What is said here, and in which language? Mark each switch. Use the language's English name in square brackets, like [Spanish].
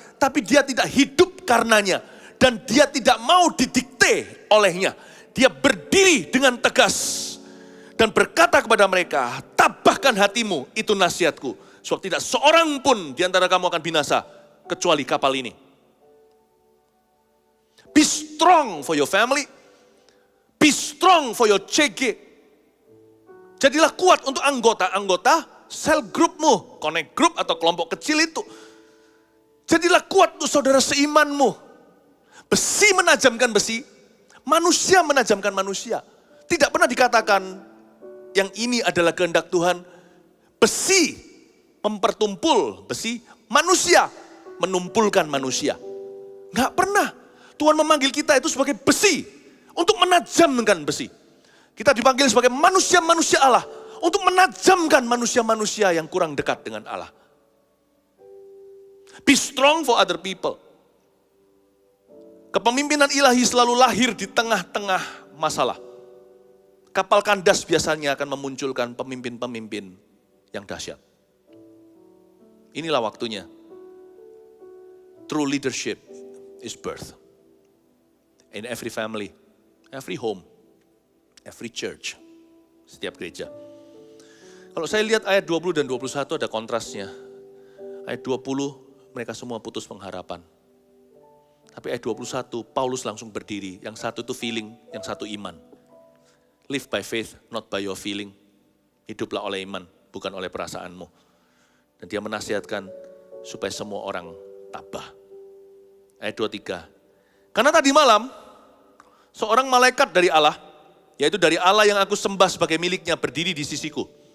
[Indonesian] Tapi dia tidak hidup karenanya. Dan dia tidak mau didikte olehnya. Dia berdiri dengan tegas. Dan berkata kepada mereka, tabahkan hatimu, itu nasihatku. Sebab tidak seorang pun di antara kamu akan binasa, kecuali kapal ini. [English] Be strong for your family. Be strong for your CG. [Indonesian] Jadilah kuat untuk anggota-anggota sel grupmu, connect group atau kelompok kecil itu. Jadilah kuat untuk saudara seimanmu. Besi menajamkan besi, manusia menajamkan manusia. Tidak pernah dikatakan yang ini adalah kehendak Tuhan. Besi mempertumpul besi, manusia menumpulkan manusia. Enggak pernah. Tuhan memanggil kita itu sebagai besi untuk menajamkan besi. Kita dipanggil sebagai manusia-manusia Allah untuk menajamkan manusia-manusia yang kurang dekat dengan Allah. [English] Be strong for other people. [Indonesian] Kepemimpinan ilahi selalu lahir di tengah-tengah masalah. Kapal kandas biasanya akan memunculkan pemimpin-pemimpin yang dahsyat. Inilah waktunya. [English] True leadership is birth. In every family, every home, every church, [Indonesian] setiap gereja. Kalau saya lihat ayat 20 dan 21 ada kontrasnya. Ayat 20 mereka semua putus pengharapan. Tapi ayat 21, Paulus langsung berdiri. Yang satu itu feeling, yang satu iman. [English] Live by faith, not by your feeling. [Indonesian] Hiduplah oleh iman, bukan oleh perasaanmu. Dan dia menasihatkan supaya semua orang tabah. Ayat 23. Karena tadi malam, seorang malaikat dari Allah, yaitu dari Allah yang aku sembah sebagai miliknya, berdiri di sisiku.